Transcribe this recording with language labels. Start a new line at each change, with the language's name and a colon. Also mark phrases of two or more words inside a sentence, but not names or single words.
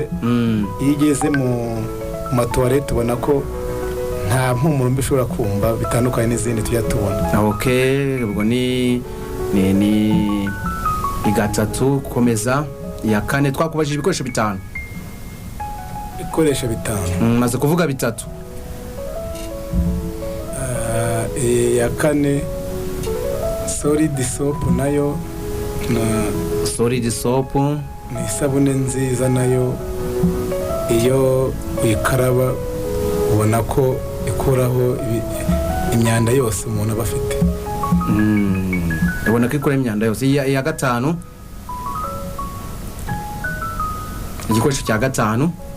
Kinyarwanda: iyo igeze mu matoilette ubona ko nta mpumuro mbi ushobora kumva bitandukanye n'izindi tujya tubona. Okay, ubwo ni 3. Komeza. Ya 4 twakubajije ibikoresho 5. Ibikoresho 5. Maze kuvuga 3. Ya 4
English: solid soap
Kinyarwanda: nayo.
English: Solid soap
Kinyarwanda: ni isabune nziza nayo, iyo uyikaraba ubona ko ikuraho imyanda yose umuntu aba afite. Ubona ko ikora imyanda yose. Ya 5. igikoresho cya gatanu